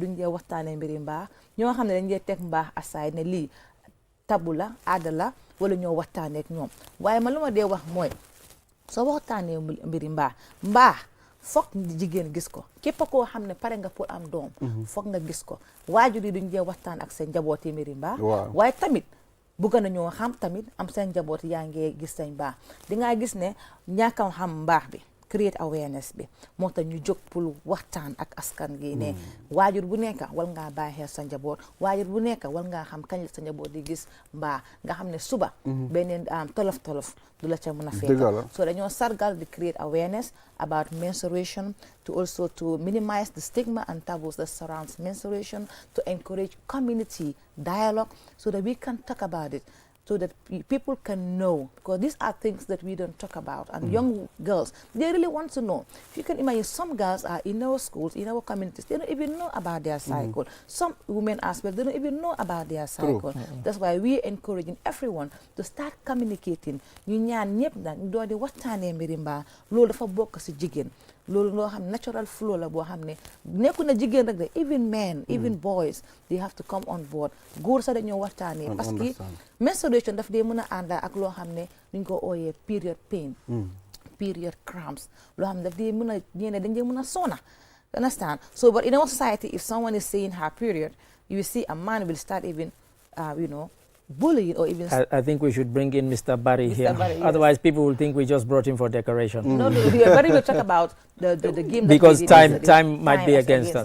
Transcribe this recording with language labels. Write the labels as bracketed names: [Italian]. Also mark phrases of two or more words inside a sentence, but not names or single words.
[Wolof] duñ dee waxtaanee mbiri mbaax ñoo xam ne dañ dee teg mbaax asaay ne lii tabu la aada la wala ñoo waxtaanee ak ñoom waaye ma lu ma dee wax mooy soo waxtaanee mbiri mbaax foog jigéen gis ko képp koo xam ne pare nga pour am doom foog nga gis ko waajur yi duñ dee waxtaan ak seen njaboot yi mbiri mbaax waaye tamit bugg nañoo xam tamit am seen njaboot yaa ngi gis seen mbaax di nga gis ne ñàkkam xam mbaax bi [English] create awareness [Wolof] bi moo tax ñu jóg pour waxtaan ak askan gi ne waajur bu nekk wal ngaa bàyyi xel sa njaboot waajur bu nekk wal ngaa xam kañ la sa njaboot di gis mbaa nga xam ne suba beneen tolof du la ca mën a fekk so dañoo sargal di [English] create awareness about menstruation to also to minimize the stigma and taboos that surrounds menstruation, to encourage community dialogue so that we can talk about it, so that people can know, because these are things that we don't talk about. And young girls, they really want to know. If you can imagine, some girls are in our schools, in our communities, they don't even know about their cycle. Some women as well, they don't even know about their cycle. That's why we're encouraging everyone to start communicating. [Wolof] ñu ñaan ñëpp nag ñu doon di waxtaanee mbiri mbaa loolu dafa bokk si jigéen loolu loo xam [English] natural flow [Wolof] la boo xam ne nekku na jigéen rek de [English] even men even boys they have to come on board [Wolof] góor sax dañoo waxtaanee [French] parce que [Wolof] menstruation daf dee mën a ànd ak loo xam ne ñu ko ooyee [English] period pain period cramps [Wolof] loo xam ne daf dee mën a ñeene dañ dee mën a sona [English] understand so but in our society if someone is seeing her period you will see a man will start even bullying or even... I think we should bring in Mr. Barry here. Barry, yes. Otherwise, people will think we just brought him for decoration. No, Barry will talk about the game. Because time might be against us.